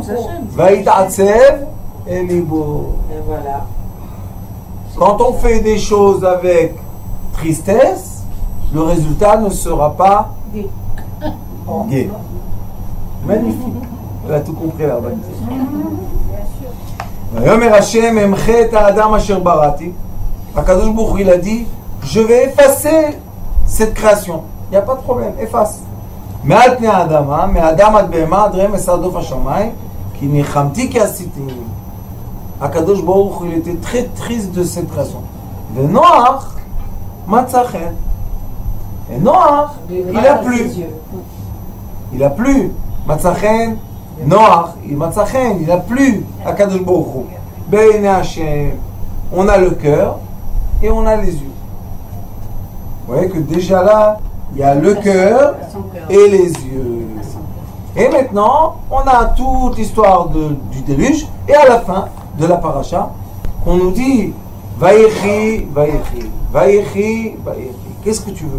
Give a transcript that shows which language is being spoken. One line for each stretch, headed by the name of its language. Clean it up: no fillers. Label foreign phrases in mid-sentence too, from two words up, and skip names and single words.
Hebrew: ויתעצב אל לבו.
French: Et voilà. Quand on fait des choses avec tristesse, le résultat ne sera pas gai. Magnifique. Elle a tout compris là-bas.
Hebrew: ויאמר השם אמחה את האדם אשר בראתי. הקדוש ברוך הוא,
French: il a dit, je vais effacer cette création. Il n'y a pas de problème, efface.
Hebrew: מעל פני האדמה, מהאדם עד בהמה, עד רמש עד עוף השמיים, כי ניחמתי כי עשיתי. הקדוש ברוך הוא
French: était très triste de cette raison.
Hebrew: ונוח מצא חן.
French: Et Noach, il a plu. Il a plu.
Hebrew: מצא חן, Noach, il מצא חן,
French: il a plu.
Hebrew: הקדוש ברוך הוא. בעיני השם,
French: on a le cœur et on a les yeux. Vous voyez que déjà là, il y a le cœur et les yeux. Et maintenant, on a toute l'histoire du déluge. Et à la fin de la paracha, on nous dit
Hebrew: ויחי ויחי ויחי ויחי.
French: Qu'est-ce que tu veux?